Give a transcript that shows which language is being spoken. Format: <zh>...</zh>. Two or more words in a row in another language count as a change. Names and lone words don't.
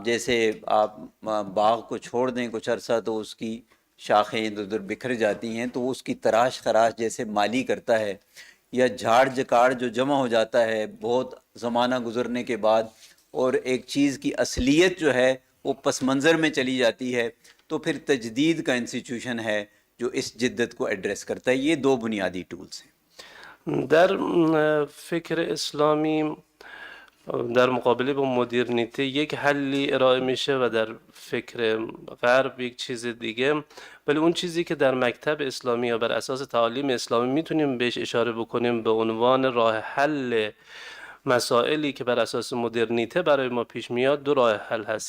<ur>جیسے آپ باغ کو چھوڑ دیں کچھ عرصہ تو اس کی شاخیں ادھر ادھر بکھر جاتی ہیں، تو اس کی تراش خراش جیسے مالی کرتا ہے، یا جھاڑ جکاڑ جو جمع ہو جاتا ہے بہت زمانہ گزرنے کے بعد، اور ایک چیز کی اصلیت جو ہے وہ پس منظر میں چلی جاتی ہے، تو پھر تجدید کا انسٹیٹیوشن ہے جو اس جدت کو ایڈریس کرتا ہے. یہ دو بنیادی ٹولز ہیں.</ur> <fa>در فکر اسلامی در مقابله با مدرنیته یک حلی ارائه میشه و در فکر غرب یک چیز دیگه، ولی اون چیزی که در مکتب اسلامی یا بر اساس تعالیم اسلامی میتونیم بهش اشاره بکنیم به عنوان راه حل مسائلی که بر اساس مدرنیته برای ما پیش میاد، دو راه حل هست.</fa>